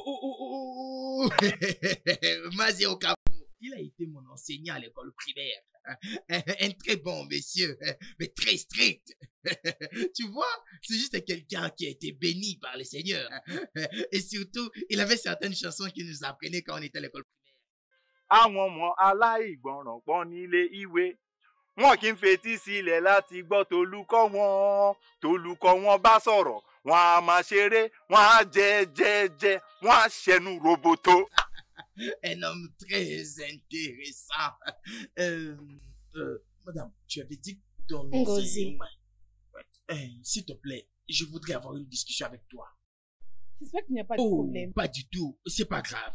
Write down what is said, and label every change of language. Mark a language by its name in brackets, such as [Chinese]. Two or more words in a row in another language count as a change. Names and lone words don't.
[French] Mazio Kapo. Il a été mon enseignant à l'école primaire. Un très bon monsieur, mais très strict. Tu vois, c'est juste quelqu'un qui a été béni par le Seigneur. Et surtout, il avait certaines chansons qu'il nous apprenait quand on était à l'école primaire. [Yoruba] Àwọn ọmọ aláìgbọràn pọ̀ nílé ìwé wọn kì í fetí sílẹ̀ láti gbọ́ tolùkọ́ wọn bá sọ̀rọ̀ wọn á máa ṣeré wọn á jẹ wọn á ṣẹnu roboto. [French] Un homme très intéressant. Madame, tu avais dit ton nom Ngozi. s'il te plaît, je voudrais avoir une discussion avec toi. J'espère qu'il n'y a pas de Oh, problème. pas du tout, c'est pas grave.